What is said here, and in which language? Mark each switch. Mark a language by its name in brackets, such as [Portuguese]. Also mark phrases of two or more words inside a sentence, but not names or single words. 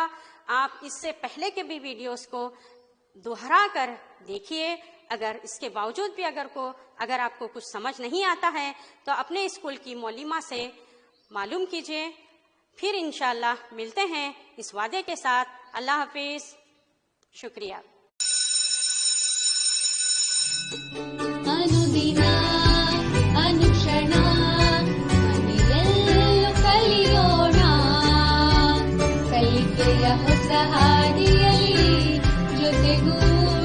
[Urdu] آپ اس سے پہلے کے بھی ویڈیوز کو دوہرا کر دیکھیے۔ اگر اس کے باوجود بھی اگر آپ کو کچھ سمجھ نہیں آتا ہے تو اپنے اسکول کی معلمہ سے معلوم کیجیے۔ پھر انشاءاللہ ملتے ہیں اس وعدے کے ساتھ۔ اللہ حافظ، شکریہ۔ [Kannada] ಅನುದಿನ ಅನುಕ್ಷಣ ಮನೆಯಲ್ಲೂ ಕಲಿಯೋಣ, ಕಲಿಕೆಯ ಹೊಸ ಹಾದಿಯಲ್ಲಿ ಜೊತೆಗೂ